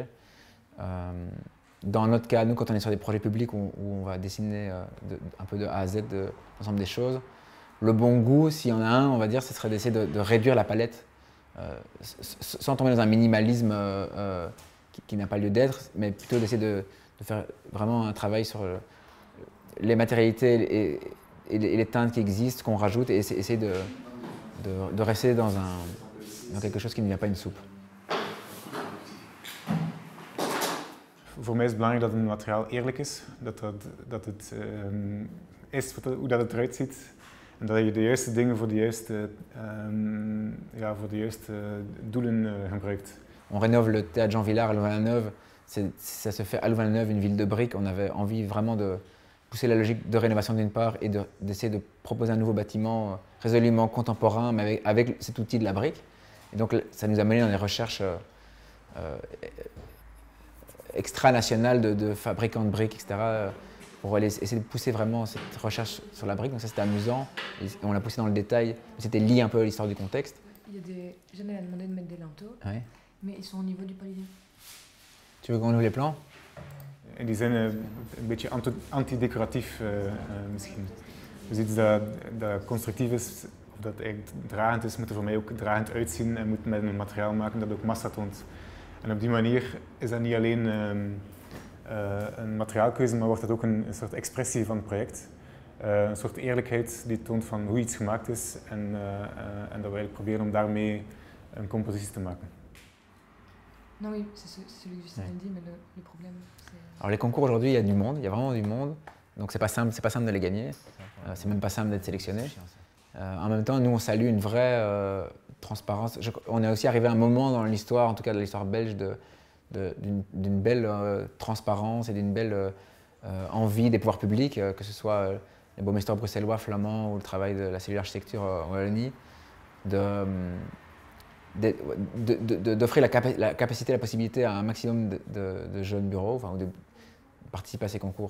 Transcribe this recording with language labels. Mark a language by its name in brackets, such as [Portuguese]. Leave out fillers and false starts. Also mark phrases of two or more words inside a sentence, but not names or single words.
[French] Dans notre cas, nous, quand on est sur des projets publics où on va dessiner un peu de A à Z de l'ensemble des choses, le bon goût, s'il y en a un, on va dire, ce serait d'essayer de réduire la palette sans tomber dans un minimalisme qui n'a pas lieu d'être, mais plutôt d'essayer de faire vraiment un travail sur les matérialités et les teintes qui existent, qu'on rajoute, et essayer de rester dans quelque chose qui ne devient pas une soupe. [Dutch] Voor mij is het belangrijk dat het materiaal eerlijk is, dat het is hoe dat het eruit ziet en dat je de juiste dingen voor de juiste doelen gebruikt. [French] On rénove le théâtre Jean Vilar à Louvain-la-Neuve. Ça se fait à Louvain-la-Neuve, une ville de briques. On avait envie vraiment de pousser la logique de rénovation d'une part et d'essayer de proposer un nouveau bâtiment résolument contemporain, mais avec cet outil de la brique. Et donc ça nous a mené dans des recherches extra-nationales de fabricants de briques, etc. Pour essayer de pousser vraiment cette recherche sur la brique. Donc ça c'était amusant. Et on l'a poussé dans le détail. C'était lié un peu à l'histoire du contexte. J'en ai demandé de mettre des linteaux, Ouais. mais ils sont au niveau du palier. Tu veux qu'on ouvre les plans? [Dutch] En die zijn een beetje antidecoratief misschien. Dus iets dat constructief is, dat eigenlijk dragend is, moet er voor mij ook dragend uitzien en moet met een materiaal maken dat ook massa toont. En op die manier is dat niet alleen een materiaalkeuze, maar wordt het ook een soort expressie van het project. Een soort eerlijkheid die toont van hoe iets gemaakt is en dat we eigenlijk proberen om daarmee een compositie te maken. [French] Non, oui, c'est celui que Justine dit, mais le problème, c'est... Alors les concours aujourd'hui, il y a du monde, il y a vraiment du monde, donc c'est pas simple de les gagner, c'est même pas simple d'être sélectionné. En même temps, nous on salue une vraie transparence. On est aussi arrivé à un moment dans l'histoire, en tout cas de l'histoire belge, d'une belle transparence et d'une belle envie des pouvoirs publics, que ce soit les bourgmestres bruxellois, flamands ou le travail de la cellule architecture en Wallonie, d'offrir la capacité, la possibilité à un maximum de jeunes bureaux, enfin, de participer à ces concours.